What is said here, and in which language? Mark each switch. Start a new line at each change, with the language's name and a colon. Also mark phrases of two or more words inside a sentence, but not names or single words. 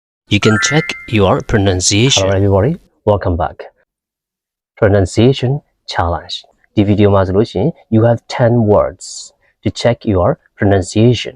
English: You can check your pronunciation. Hello everybody, welcome back. Pronunciation challenge. This video
Burmese: မှာဆိုလို့ရှိရင်
English: you have 10 words to check your pronunciation.